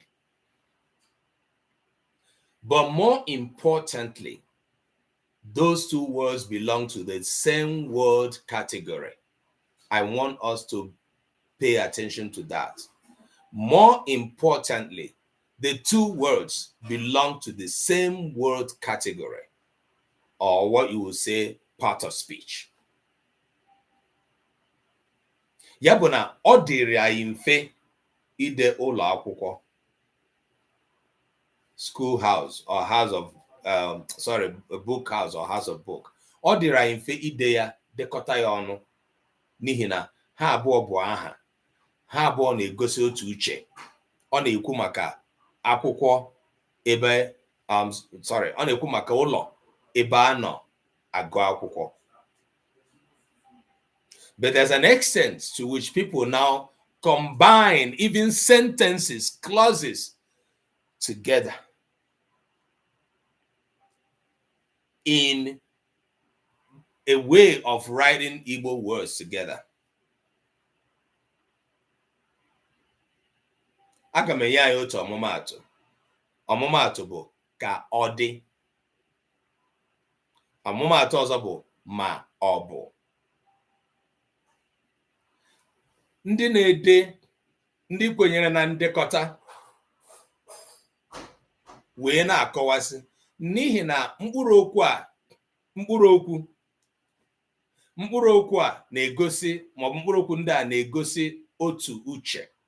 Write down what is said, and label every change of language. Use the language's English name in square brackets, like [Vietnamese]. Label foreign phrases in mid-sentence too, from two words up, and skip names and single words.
[English] But more importantly, those two words belong to the same word category. I want us to pay attention to that. More importantly, the two words belong to the same word category, or what you would say, part of speech. [Igbo] Ya bụ na ọ dịrị anyị mfe ide ụlọ akwụkwọ, [English] schoolhouse or house of a book house or house of book. [Igbo] Ọ dịrị anyị mfe ide ya, dekọta ya ọnụ, n'ihi na ha abụọ bụ aha, ha abụọ na-egosi otu uche. Ọ na-ekwu maka akwụkwọ ebe ọ na-ekwu maka ụlọ ebe a nọ agụ akwụkwọ. [English] But there's an extent to which people now combine even sentences, clauses together in a way of writing Igbo words together. [Igbo] Aga m enye anyị otu ọmụmaatụ. Ọmụmaatụ bụ ka ọ dị. Ọmụmaatụ ọzọ bụ ma ọ bụ. Ndị na-ede, ndị kwenyere na ndekọta wee na-akọwasị n'ihi na mkpụrụ okwu a na-egosi, maọbụ mkpụrụ okwu ndị a na-egosi otu uche.